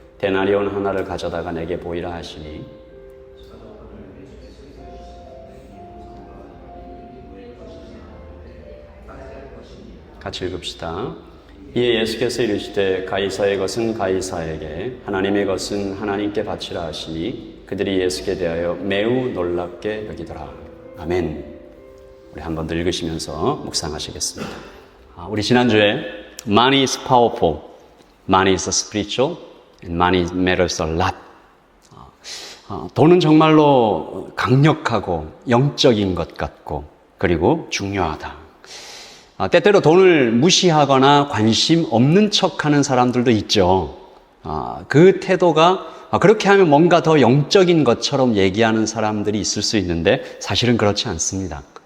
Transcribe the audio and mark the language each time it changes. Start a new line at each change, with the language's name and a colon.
Korean: 데나리온 하나를 가져다가 내게 보이라 하시니 같이 읽읍시다. 이에 예수께서 이르시되 가이사의 것은 가이사에게, 하나님의 것은 하나님께 바치라 하시니 그들이 예수께 대하여 매우 놀랍게 여기더라. 아멘. 우리 한 번 더 읽으시면서 묵상하시겠습니다. 우리 지난주에
English: Money is powerful, Money is spiritual, and Money matters a lot.
Korean: 돈은 정말로 강력하고 영적인 것 같고 그리고 중요하다. 때때로 돈을 무시하거나 관심 없는 척하는 사람들도 있죠. 그 태도가 그렇게 하면 뭔가 더 영적인 것처럼 얘기하는 사람들이 있을 수 있는데 사실은 그렇지 않습니다.